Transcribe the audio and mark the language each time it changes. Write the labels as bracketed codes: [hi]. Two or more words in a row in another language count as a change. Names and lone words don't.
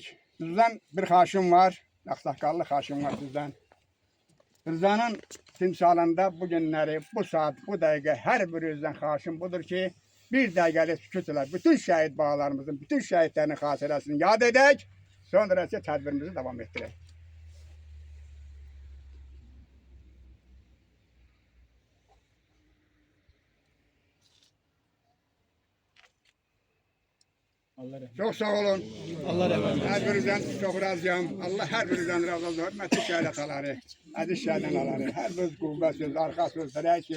[az] Sizdən bir xaşım var, ağsaqqallı xaşım var sizdən. Rızanın timsalında bu günləri, bu saat, bu dəqiqə hər birinizdən xaşım budur ki, bir dəqiqəlik sükut ilə bütün şəhid bağlarımızın, bütün şəhidlərin xatirəsini yad edək, sonra isə tədbirimizi davam etdirək. [tr] Çok sağ olun. Allah rahmet eylesin. Her birinizden çok razıyım. Allah her birinizden razı olsun. Hürmetli şehit ataları, aziz şehit anaları, her söz kuvvet söz, arka söz, [az] dirək söz.